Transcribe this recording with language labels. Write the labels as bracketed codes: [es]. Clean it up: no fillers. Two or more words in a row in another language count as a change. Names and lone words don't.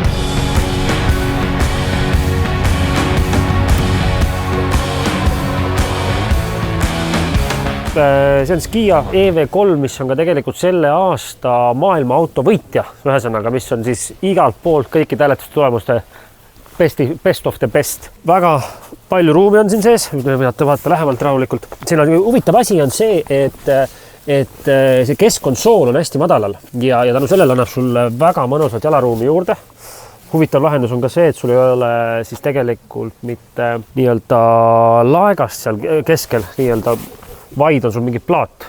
[et] See on Kia EV3, mis on ka tegelikult selle aasta maailma auto võitja, ühesõnaga, mis on siis igalt poolt kõikide hääletustulemuste [en] best of the best. [et] Väga palju ruumi on siin sees, vaata lähemalt rahulikult. Siin on huvitav asi on see, et see keskkonsool on hästi madalal ja tänu sellele annab sulle väga mõnusat jalaruumi juurde. Huvitav lahendus on ka see, et sul ei ole siis tegelikult mitte nii-öelda laegast seal keskel nii-öelda, vaid on sul mingi plaat.